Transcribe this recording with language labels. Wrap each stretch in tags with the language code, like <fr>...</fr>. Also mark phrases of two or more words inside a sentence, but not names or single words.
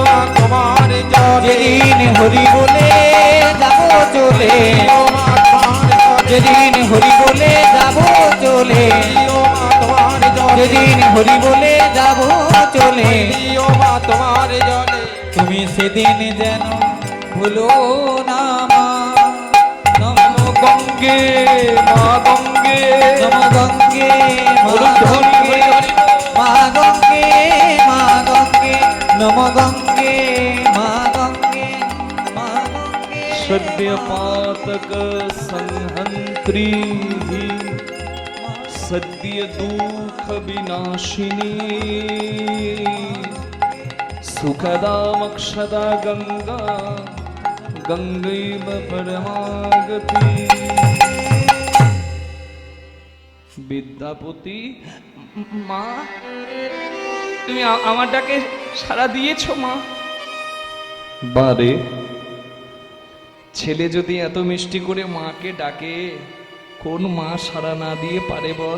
<bn>তোমার যেদিন হরি বলে যাব চলে, যেদিন হরি বলে যাব চলে, যেদিন হরি বলে যাব চলে, তোমার জলে তুমি সেদিন যেন ভুলো না মা। নম গঙ্গে মা গঙ্গে, নম গঙ্গে বলুন হরি হরি হরি বল। মা গঙ্গে মা গঙ্গে, নম গঙ্গে মা গঙ্গে মা গঙ্গে।</bn> <sa>सद्य पातक संहंत्री, सद्य दुख विनाशिनी, सुखदा मक्षदा गंगा, गंगैव परमागति।</sa> <bn>বিদ্যাপতি মা, তুমি আমার ডাকে সাড়া দিয়েছো মা? বারে, ছেলে যদি এত মিষ্টি করে মাকে ডাকে, কোন মা সাড়া না দিয়ে পারে বল?</bn>